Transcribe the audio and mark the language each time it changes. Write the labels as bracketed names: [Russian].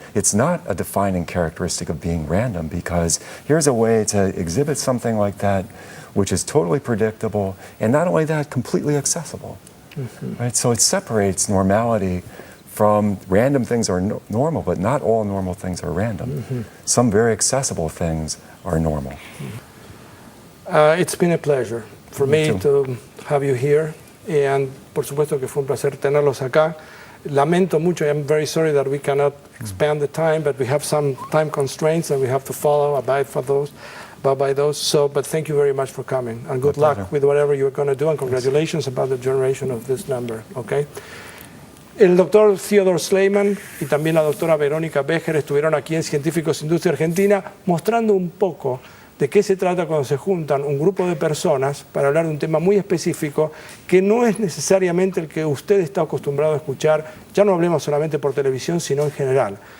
[English] It's not a defining characteristic of being random, because here's a way to exhibit something like that which is totally predictable, and not only that, completely accessible. Right? So it separates normality from random things are normal, but not all normal things are random. Some very accessible things are normal. It's been a pleasure for me to have you here, and [Spanish] por supuesto que fue un placer tenerlos acá. Lamento mucho, [English] I'm very sorry that we cannot expand the time, but we have some time constraints and we have to abide by those. So, but thank you very much for coming, and good luck with whatever you're going to do, and congratulations about the generation of this number, okay? [Spanish] El doctor Theodore Sleiman y también la doctora Verónica Becher estuvieron aquí en Científicos Industria Argentina mostrando un poco de qué se trata cuando se juntan un grupo de personas para hablar de un tema muy específico que no es necesariamente el que usted está acostumbrado a escuchar, ya no hablemos solamente por televisión, sino en general.